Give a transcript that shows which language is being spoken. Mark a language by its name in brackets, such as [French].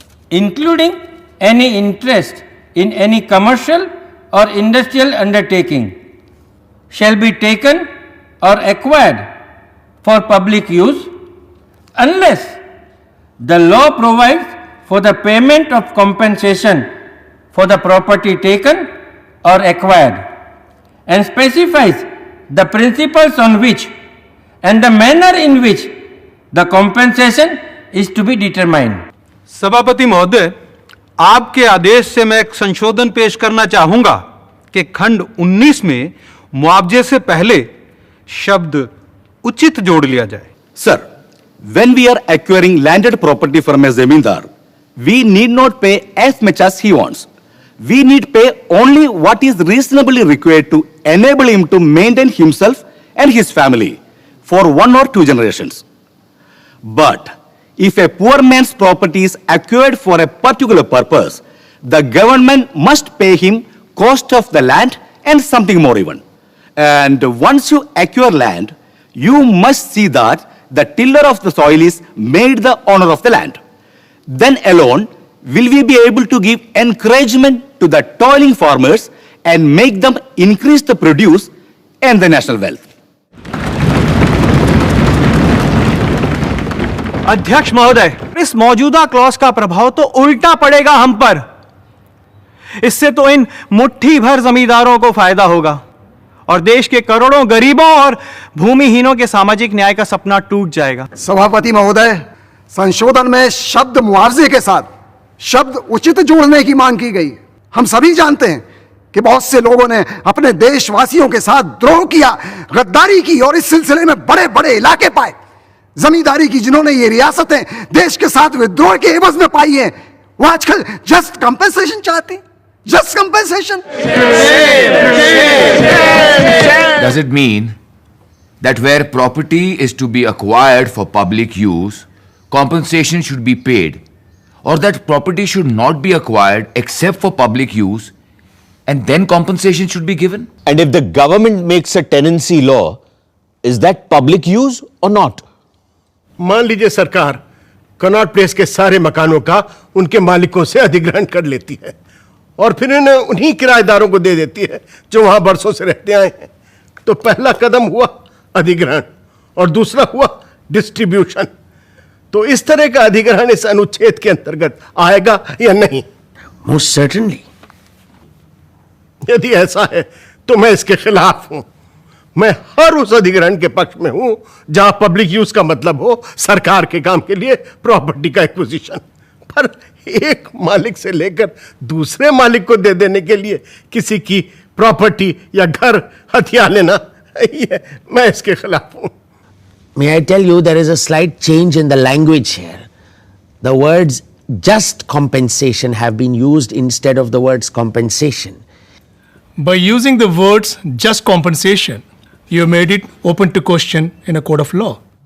[English] including any interest in any commercial or industrial undertaking, shall be taken or acquired for public use unless the law provides for the payment of compensation for the property taken or acquired and specifies the principles on which and the manner in which the compensation is to be determined. [Hindi] सभापति महोदय, आपके आदेश से मैं एक संशोधन पेश करना चाहूंगा कि खंड 19 में मुआवजे से पहले शब्द उचित जोड़ लिया जाए। [English] Sir, when we are acquiring landed property from a zamindar, we need not pay as much as he wants. We need pay only what is reasonably required to enable him to maintain himself and his family for 1 or 2 generations. But if a poor man's property is acquired for a particular purpose, the government must pay him cost of the land and something more even. And once you acquire land, you must see that the tiller of the soil is made the owner of the land. Then alone will we be able to give encouragement to the toiling farmers and make them increase the produce and the national wealth. [Hindi] अध्यक्ष महोदय, इस मौजूदा clause का प्रभाव तो उल्टा पड़ेगा हम पर। इससे तो इन मुट्ठी भर जमींदारों को फायदा होगा और देश के करोड़ों गरीबों और भूमिहीनों के सामाजिक न्याय का सपना टूट जाएगा। सभापति महोदय, संशोधन में शब्द मुआवजे के साथ शब्द उचित जोड़ने की मांग की गई। हम सभी जानते हैं कि बहुत से लोगों ने अपने देशवासियों के साथ द्रोह किया, गद्दारी की और इस सिलसिले में बड़े बड़े इलाके पाए। जमींदारी की जिन्होंने ये रियासतें देश के साथ विद्रोह के एवज में पाई हैं, वो आजकल [English] just compensation [Hindi] चाहते हैं। [English] Just compensation. Does it mean that where property is to be acquired for public use, compensation should be paid, or that property should not be acquired except for public use and then compensation should be given? And if the government makes a tenancy law, is that public use or not? [Hindi] मान लीजिए सरकार Connaught place के सारे मकानों का उनके मालिकों से अधिग्रहण कर लेती है और फिर इन्हें उन्हीं किराएदारों को दे देती है जो वहां बरसों से रहते आए हैं। तो पहला कदम हुआ अधिग्रहण और दूसरा हुआ डिस्ट्रीब्यूशन। तो इस तरह का अधिग्रहण इस अनुच्छेद के अंतर्गत आएगा या नहीं? [English] Most certainly. [Hindi] यदि ऐसा है तो मैं इसके खिलाफ हूं। मैं हर उस अधिग्रहण के पक्ष में हूं जहां पब्लिक यूज का मतलब हो सरकार के काम के लिए प्रॉपर्टी का एक्विजिशन। पर एक मालिक से लेकर दूसरे मालिक को दे देने के लिए किसी की प्रॉपर्टी या घर हथिया लेना, ये मैं इसके खिलाफ हूं। [English] May I tell you, there is a slight change in the language here. The words just compensation have been used instead of the words compensation. By using the words just compensation, you have made it open to question in a court of law.